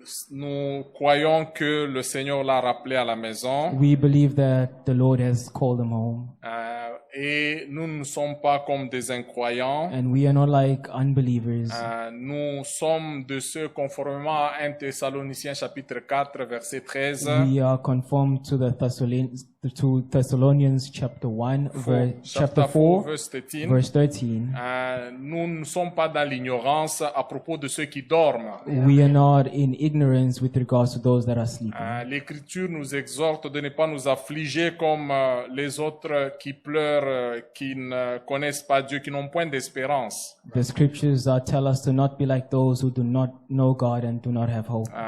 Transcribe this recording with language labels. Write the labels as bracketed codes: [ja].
[fr] Nous croyons que le Seigneur l'a rappelé à la maison. [en] We believe that the Lord has called him home. [fr] Et nous ne sommes pas comme des incroyants. [en] And we are not like unbelievers. [fr] Nous sommes de ceux conformément à 1 Thessaloniciens chapitre 4 verset 13. [en] We are conformed to the Thessalonians chapter 1, chapter 4, verse 13. verse 13. [fr] Nous ne sommes pas dans l'ignorance à propos de ceux qui dorment. [en] We are not in ignorance with regards to those that are sleeping. [fr] L'Écriture nous exhorte de ne pas nous affliger comme les autres qui pleurent, qui ne connaissent pas Dieu, qui n'ont point d'espérance. [en] The scriptures tell us to not be like those who do not know God and do not have hope.